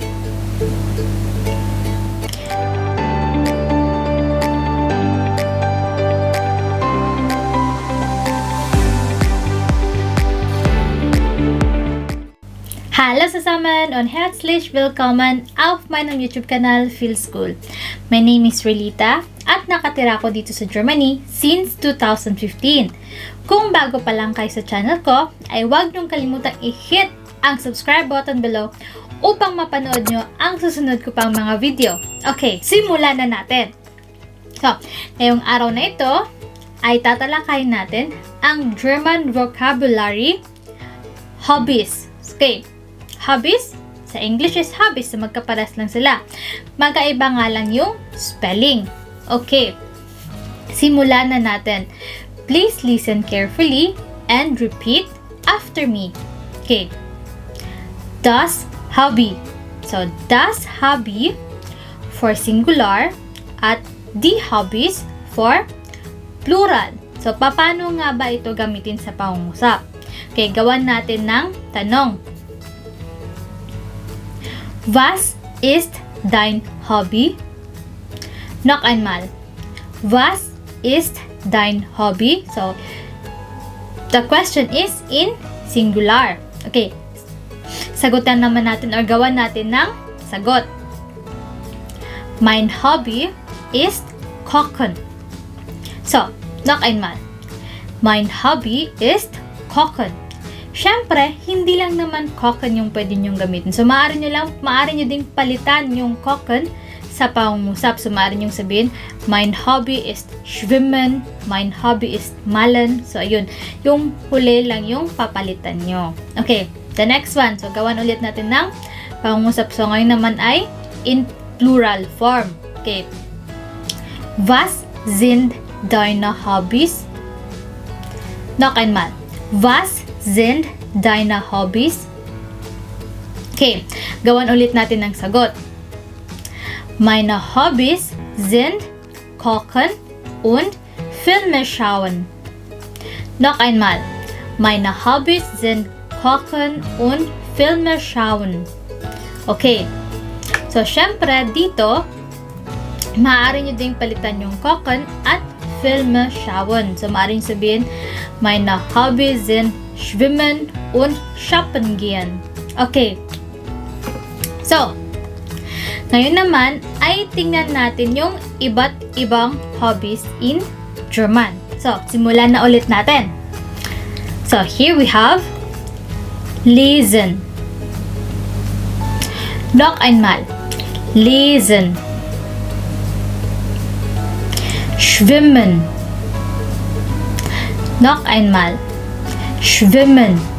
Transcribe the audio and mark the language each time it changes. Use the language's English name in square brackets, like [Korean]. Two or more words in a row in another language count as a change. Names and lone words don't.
[German] Hallo zusammen und herzlich willkommen auf meinem YouTube-Kanal Feel School. [English] My name is Relita [Filipino] at nakatira ko dito sa Germany since 2015. Kung bago pa lang kayo sa channel ko, ay huwag niyong kalimutang i-hit ang [English] subscribe button below [Filipino] upang mapanood nyo ang susunod ko pang mga video. Okay, simulan na natin. So, ngayong araw na ito ay tatalakayin natin ang [English] German vocabulary hobbies. [Filipino] Okay, hobbies, sa [English] English is hobbies, [Filipino] so magkaparas lang sila. Magkaiba nga lang yung spelling. Okay, simulan na natin. [English] Please listen carefully and repeat after me. [German] Okay, das Hobby. [English] So, [German] das Hobby [English] for singular at [German] die Hobbies [English] for plural. [Filipino] So, paano nga ba ito gamitin sa pangungusap? Okay, gawan natin ng tanong. [German] Was ist dein Hobby? Noch einmal. Was ist dein Hobby? [English] So, the question is in singular. Okay. [Filipino] Sagutan naman natin or gawan natin ng sagot. [German] Mein Hobby ist Kochen. So, noch einmal. Mein Hobby ist Kochen. [Filipino] Siyempre, hindi lang naman kochen yung pwede nyong gamitin. So, maaari nyo ding palitan yung kochen sa pangungusap. So, maaari nyong sabihin, [German] mein Hobby ist Schwimmen, mein Hobby ist Malen. So, [Filipino] ayun. Yung huli lang yung papalitan nyo. [English] Okay, the next one. So, [Filipino] gawan ulit natin ng pangungusap. So, ngayon naman ay [English] in plural form. [Filipino] Okay. [German] Was sind deine Hobbys? Noch einmal. Was sind deine Hobbys? [Filipino] Okay, gawan ulit natin ng sagot. [German] Meine Hobbys sind Kochen und Filme schauen. Noch einmal. Meine Hobbys sind Kochen und Filme schauen. [Filipino] Okay. So, syempre, dito, maaari nyo ding palitan yung Kochen at [German] Filme schauen. [Filipino] So, maaari nyo sabihin, [German] meine Hobbys sind Schwimmen und Shoppen gehen. Okay. [Filipino] So, ngayon naman ay tingnan natin yung iba't ibang hobbies [English] in German. [Filipino] So, simulan na ulit natin. [English] So, here we have lesen. [German] Noch einmal. Lesen. Schwimmen. Noch einmal. Schwimmen.